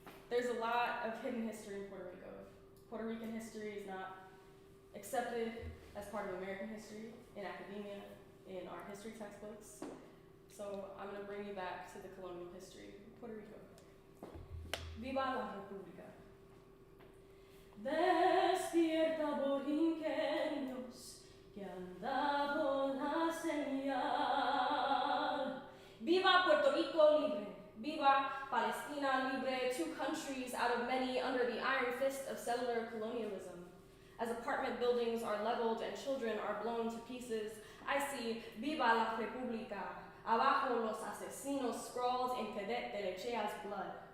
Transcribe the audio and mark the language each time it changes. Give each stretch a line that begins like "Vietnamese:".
English: there's a lot of hidden history in Puerto Rico. Puerto Rican history is not accepted as part of American history in academia, in our history textbooks. So I'm going to bring you back to the colonial history of Puerto Rico.
Spanish: Viva la República. Despierta borinqueños que han dado la señal. Viva Puerto Rico libre. Viva Palestina libre,
English: two countries out of many under the iron fist of settler colonialism. As apartment buildings are leveled and children are blown to pieces, I see
Spanish: Viva la República. Abajo los asesinos
English: scrawled in Cadet de Lechea's blood.